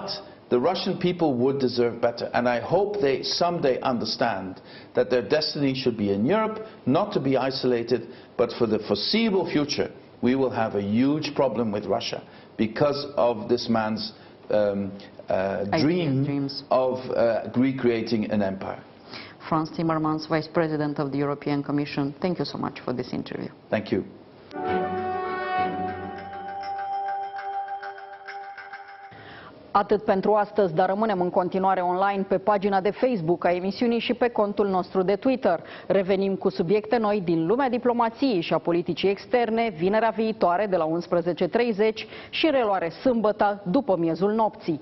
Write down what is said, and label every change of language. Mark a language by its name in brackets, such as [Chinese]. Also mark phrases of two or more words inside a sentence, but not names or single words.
[English] But the Russian people would deserve better. And I hope they someday understand that their destiny should be in Europe, not to be isolated, but for the foreseeable future, we will have a huge problem with Russia because of this man's dreams of recreating an empire. Frans Timmermans, Vice President of the European Commission, thank you so much for this interview. Thank you. [Romanian] Atât pentru astăzi, dar rămânem în continuare online pe pagina de Facebook a emisiunii și pe contul nostru de Twitter. Revenim cu subiecte noi din lumea diplomației și a politicii externe vinerea viitoare de la 11:30 și reluare sâmbătă după miezul nopții.